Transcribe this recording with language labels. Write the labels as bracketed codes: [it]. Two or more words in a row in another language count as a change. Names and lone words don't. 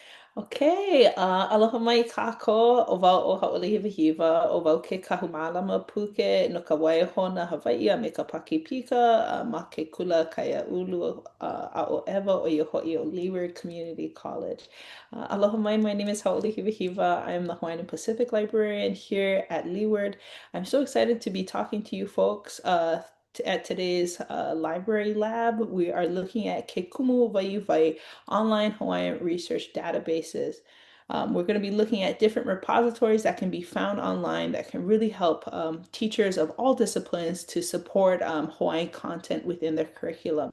[haw] Okay, aloha mai kako o wau o hauʻoli hiwa o wau ke kahumālama puke no ka waiahona Hawaiʻi a me ka Pakipika ma ke kula Kaiāulu ʻaʻo Ewa o ia hoʻi o Leeward Community College. Aloha mai, [en] my name is Hauʻoli Hiwa. I am the Hawaiian and Pacific Librarian here at Leeward. I'm so excited to be talking to you folks at today's library lab. We are looking at Ke Kumu Waiuwai online Hawaiian research databases. We're going to be looking at different repositories that can be found online that can really help teachers of all disciplines to support Hawaiian content within their curriculum.